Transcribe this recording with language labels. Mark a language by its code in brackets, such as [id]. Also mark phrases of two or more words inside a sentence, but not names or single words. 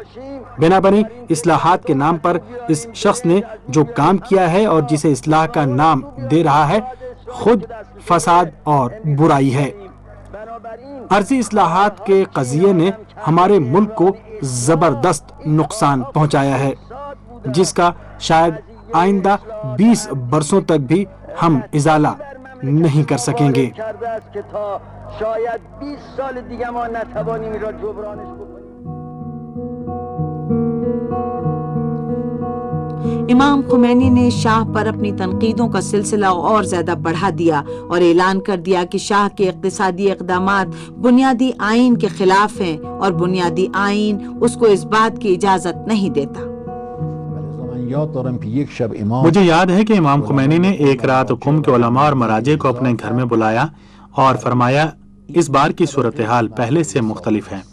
[ur] بنابراین اصلاحات کے نام پر اس شخص نے جو کام کیا ہے اور جسے اصلاح کا نام دے رہا ہے، خود فساد اور برائی ہے۔ عرضی اصلاحات کے قضیے نے ہمارے ملک کو زبردست نقصان پہنچایا ہے، جس کا شاید آئندہ 20 برسوں تک بھی ہم ازالہ نہیں کر سکیں گے۔ [fa] شاید 20 سال دیگه ما نتوانیم این را جبرانش بکنیم۔ [ur] امام خمینی نے شاہ پر اپنی تنقیدوں کا سلسلہ اور زیادہ بڑھا دیا اور اعلان کر دیا کہ شاہ کے اقتصادی اقدامات بنیادی آئین کے خلاف ہیں اور بنیادی آئین اس کو اس بات کی اجازت نہیں دیتا۔ مجھے یاد ہے کہ امام خمینی نے ایک رات قم کے علماء اور مراجع کو اپنے گھر میں بلایا اور فرمایا اس بار کی صورتحال پہلے سے مختلف ہے۔